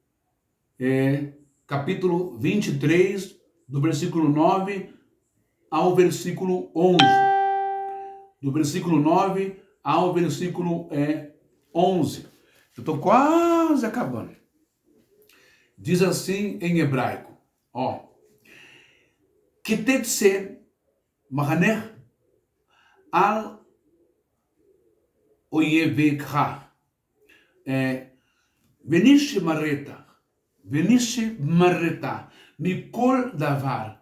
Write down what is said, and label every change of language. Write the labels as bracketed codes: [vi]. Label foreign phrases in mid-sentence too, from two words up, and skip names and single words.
[pt] Capítulo 23, do versículo 9 ao versículo 11. Do versículo 9 ao versículo 11. Eu estou quase acabando. Diz assim em hebraico, ó. [he] כי תצא מחנה על איביך. ונשמרת, מכל דבר.